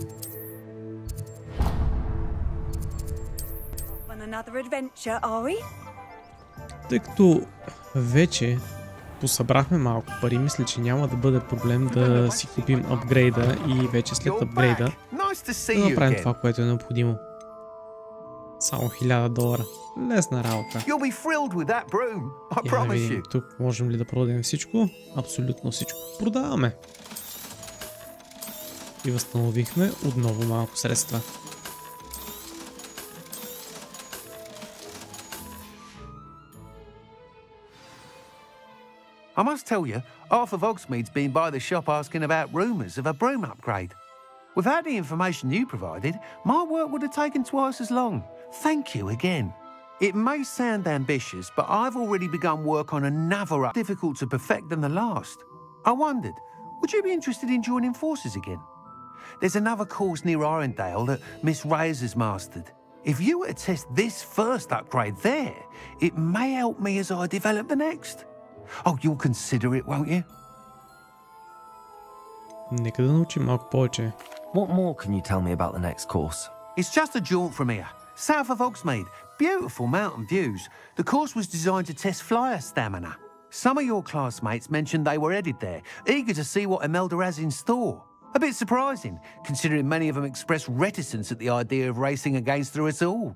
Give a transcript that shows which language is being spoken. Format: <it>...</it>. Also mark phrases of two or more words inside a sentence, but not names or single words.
<bg>Тъй като вече посъбрахме малко пари, мисля, че няма да бъде проблем да си купим апгрейда и вече след апгрейда да направим това, което е необходимо. Само $1000. Лесна работа.</bg> <en>You'll be thrilled with that broom. I</en> <bg>Я да</bg> <en>promise</en> <bg>видим</bg> <en>you.</en> <bg>тук можем ли да продадем всичко? Абсолютно всичко. Продаваме. И възстановихме отново малко средства.</bg> <en>I must tell you, Arthur Vogsmead's been by the shop asking about rumours of a broom upgrade. Without the information you provided, my work would have taken twice as long. Thank you again. It may sound ambitious, but I've already begun work on another difficult to perfect than the last. I wondered, would you be interested in joining forces again? There's another course near Arendale that Miss Reyes has mastered. If you were to test this first upgrade there, it may help me as I develop the next. Oh, you'll consider it, won't you?</en> <bg>Нека да научим малко повече.</bg> <en>What more can you tell me about the next course? It's just a jaunt from here, south of Oxmead. Beautiful mountain views. The course was designed to test flyer stamina. Some of your classmates mentioned they were headed there, eager to see what Imelda has in store. A bit surprising, considering many of them expressed reticence at the idea of racing against her at all.</en>